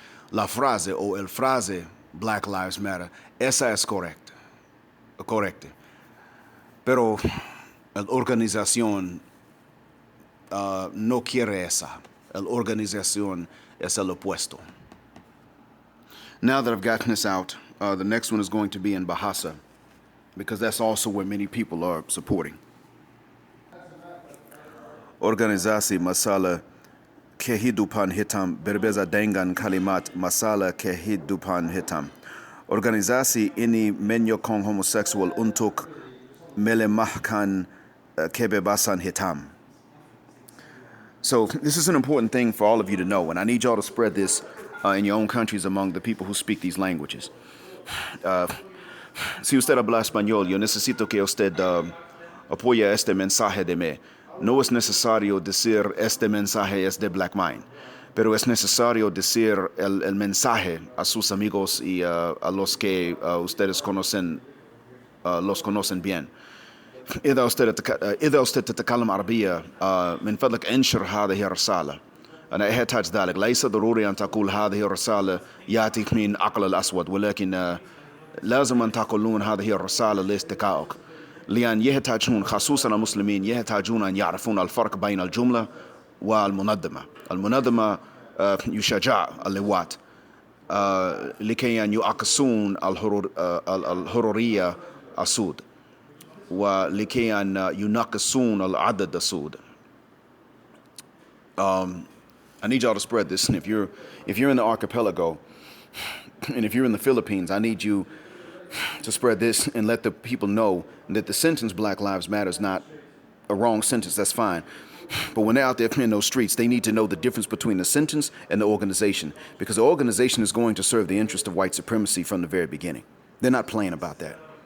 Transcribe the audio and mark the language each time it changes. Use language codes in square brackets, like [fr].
[es] La frase o el frase Black Lives Matter, esa es correcta. Pero la organización no quiere esa. La organización es el opuesto. [en] Now that I've gotten this out, the next one is going to be in Bahasa, because that's also where many people are supporting. [ms] Organisasi masala kehidupan hitam berbeza dengan kalimat masalah kehidupan hitam. Organisasi ini menyokong homoseksual untuk melemahkan kebebasan hitam. [en] So this is an important thing for all of you to know, and I need y'all to spread this in your own countries among the people who speak these languages. [es] Si usted habla español, yo necesito que usted apoye este mensaje de mí. No es necesario decir este mensaje es de Black Mind, pero es necesario decir el mensaje a sus amigos y a los que ustedes conocen, los conocen bien. [ar] إذا أستاذ تتكلم عربية من فضلك انشر هذه الرسالة. أنا أحتاج ذلك. ليس ضروري أن تقول هذه الرسالة يأتيك من عقل الأسود، ولكن لازم أن تقولون هذه الرسالة لاصدقائك، لأن يحتاجون خصوصا المسلمين يحتاجون أن يعرفون الفرق بين الجملة والمنظمة. المنظمة يشجع اللواء لكي أن يعكسون الحرية السود ولكي أن ينقصون العدد السود. [en] I need y'all to spread this. And if you're in the archipelago, and if you're in the Philippines, I need you to spread this and let the people know that the sentence Black Lives Matter is not a wrong sentence. That's fine. But when they're out there in those streets, they need to know the difference between the sentence and the organization, because the organization is going to serve the interest of white supremacy from the very beginning. They're not playing about that.